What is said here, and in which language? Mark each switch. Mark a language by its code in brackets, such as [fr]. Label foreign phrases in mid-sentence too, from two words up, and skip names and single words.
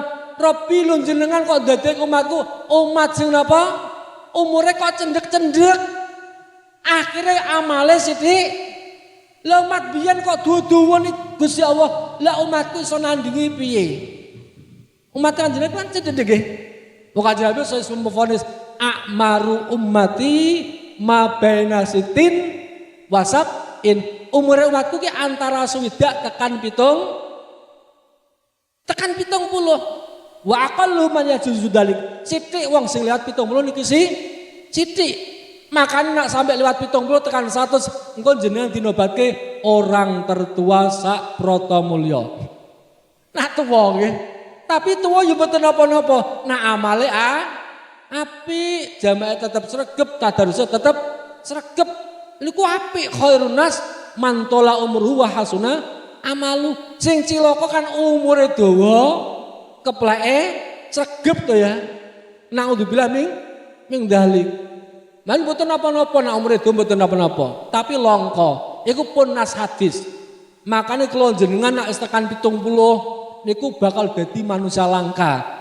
[jv] Rabbi lun jenengan kok dadek umatku umat sing napa umure kok cendek-cendek akhirnya amale sithik. Lah umat biyen kok duwe-duwe Gusti Allah lah umatku iso nandingi piye? Umat Kanjeng Nabi kan cendek nggih. Wong Kanjeng Nabi [id] saya memfonis [ar] a'maru ummati ma baina sitin wasab in [jv] umure umatku ki antara swidak tekan 70 [ar] wa aqallu man yajuzu dalik. [jv] Sithik wong sing liwat 70 niki sithik. Makane nak sampai lewat 70 tekan 100 engko jenengan dinobatke [id] orang tertua [jv] sak Pratamulya. Nak tuwa nggih. Tapi tuwa yo mboten napa-napa. Nak amale apik, jamaah tetap sregep, tadarus tetap sregep. Niku apik [ar] khairun nas mantola umruhu wa hasuna amalu. [jv] Sing cilaka kan umure dawa, kepleke sregep to ya. [ar] Naudzubillah ming dalik. [jv] Man mboten napa-napa nak umure dawa mboten napa-napa, tapi langka. Iku pun nas hadis. Makane kula jenengan nak wis tekan 70 niku bakal dadi manusia langka.